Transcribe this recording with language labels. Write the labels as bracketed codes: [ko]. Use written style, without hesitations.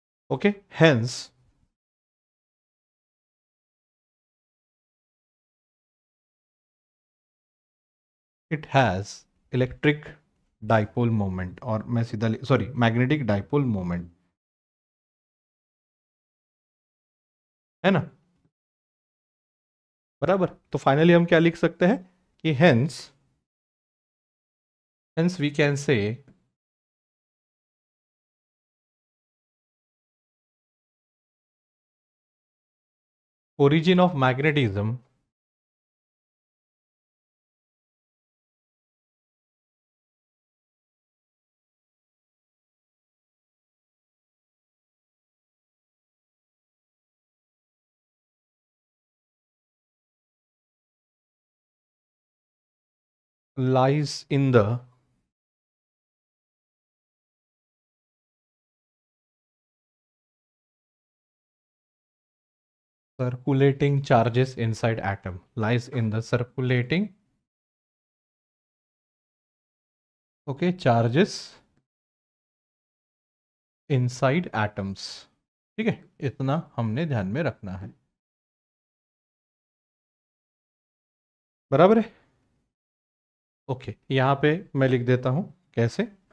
[en] okay, hence it has electric dipole moment, [hi] और मैं सीधा [en] sorry magnetic dipole moment, [hi] है ना। बराबर, तो फाइनली हम क्या लिख सकते हैं कि [en] Hence we can say origin of magnetism lies in the circulating charges inside atom, lies in the circulating, okay, charges inside atoms। [hi] ठीक है, इतना हमने ध्यान में रखना है। बराबर है। ओके, यहां पे मैं लिख देता हूं कैसे।